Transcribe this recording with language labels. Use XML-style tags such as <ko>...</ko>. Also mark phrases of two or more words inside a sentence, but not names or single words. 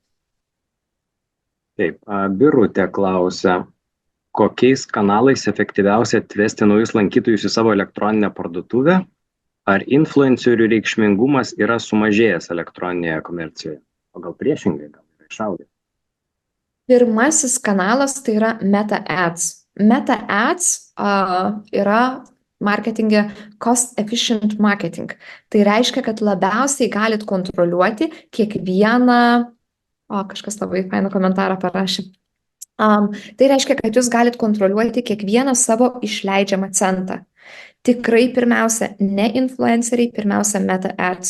<lt>taip, Birutė klausia, kokiais kanalais efektyviausia atvesti naujus lankytojus į savo elektroninę parduotuvę? Ar influencerių reikšmingumas yra sumažėjęs elektroninėje komercijoje? O gal priešingai, gal yra išaugęs? Pirmasis kanalas tai yra Meta Ads. Meta Ads yra marketinge</lt> <en>cost efficient marketing.</en> <lt>Tai reiškia, kad labiausiai galit kontroliuoti kiekvieną, kažkas labai fainą komentarą parašė. Tai reiškia, kad jūs galit kontroliuoti kiekvieną savo išleidžiamą centą. Tikrai pirmiausia, ne influenceriai, pirmiausia Meta Ads.</lt>